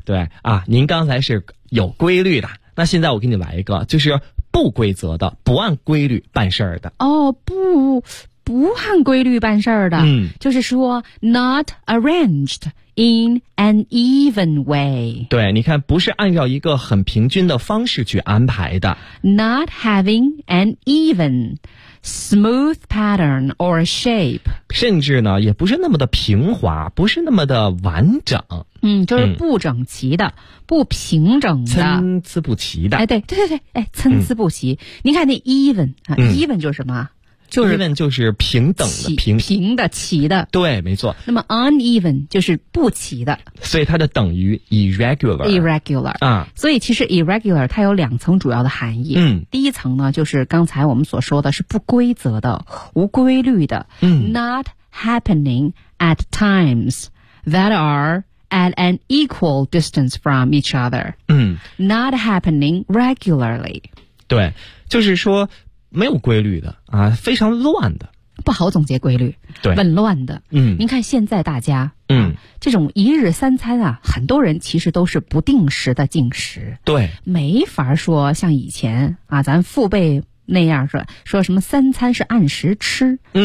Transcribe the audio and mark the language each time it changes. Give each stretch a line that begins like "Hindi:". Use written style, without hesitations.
Chinese: 对啊，您刚才是有规律的，那现在我给你来一个，就是不规则的不按规律办事儿的。哦，不按规律办事儿的，就是说
English: not arranged in an even way。
Chinese: 对，你看，不是按照一个很平均的方式去安排的。
English: not having an even smooth pattern or shape，
Chinese: 甚至呢也不是那么的平滑，不是那么的完整。就是不整齐的，不平整的，参差不齐的。哎，对对对对，哎，参差不齐。你看那 even 啊，even 就是什么，就是 even 就是平等的，平的，齐的。对，没错。那么 uneven 就是不齐的，所以它的等于 irregular。啊，所以其实 irregular 它有两层主要的含义。第一层呢就是刚才我们所说的是不规则的无规律的。
English: not happening at times that are at an equal distance from each other。 not happening regularly。
Chinese: 对，就是说没有规律的啊，非常乱的，不好总结规律，对，紊乱的。您看现在大家这种一日三餐啊，很多人其实都是不定时的进食，对，没法说像以前啊咱父辈那样说什么三餐是按时吃。